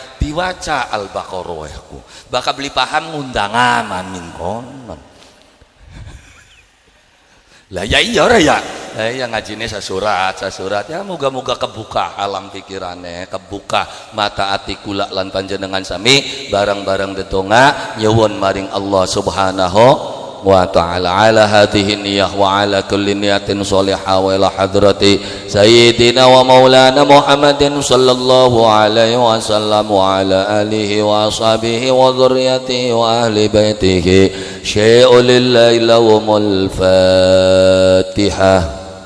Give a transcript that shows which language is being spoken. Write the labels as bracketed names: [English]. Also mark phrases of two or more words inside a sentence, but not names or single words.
[Javanese] Diwaca Al-Baqarah aku bakal beli paham ngundangan maning konon. Lah ya iya ora ya. Ya ngajine sasurat ya moga-moga kebuka alam pikirannya, kebuka mata ati kula lan panjenengan sami barang-barang dedonga nyuwun maring Allah [Arabic] سبحانه وتعالى. على هذه النية وعلى كل نية صالحة وإلى حضرة سيدنا ومولانا محمد صلى الله عليه وسلم وعلى آله وأصحابه وذريته وأهل بيته شيء لله لهم الفاتحة.